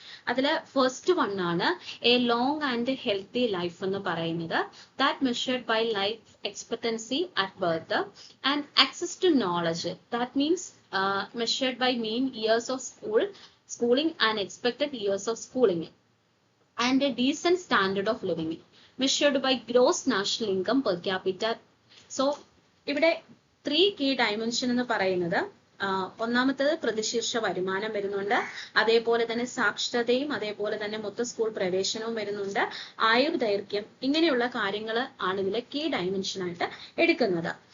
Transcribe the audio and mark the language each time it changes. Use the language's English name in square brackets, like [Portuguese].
[Malayalam] അതില് first one ആണ് [English] a long and healthy life [Malayalam] എന്ന് പറയുന്നത്. [English] That measured by life expectancy at birth and access to knowledge. That means measured by mean years of schooling and expected years of schooling, and a decent standard of living measured by gross national income per capita. [Malayalam] So ഇവിടെ 3 key dimension എന്ന് പറയുന്നത് ഒന്നാമത്തേത് പ്രതിശീർഷ വരുമാനം വരുന്നുണ്ട്, അതേപോലെ തന്നെ സാക്ഷരതയും അതേപോലെ തന്നെ മൊത്ത സ്കൂൾ പ്രവേശനവും വരുന്നുണ്ട്, ആയുർദൈർഘ്യം, ഇങ്ങനെയുള്ള കാര്യങ്ങൾ ആണ് ഇതിലെ കീ ഡയമെൻഷൻ ആയിട്ട് എടുക്കുന്നത്.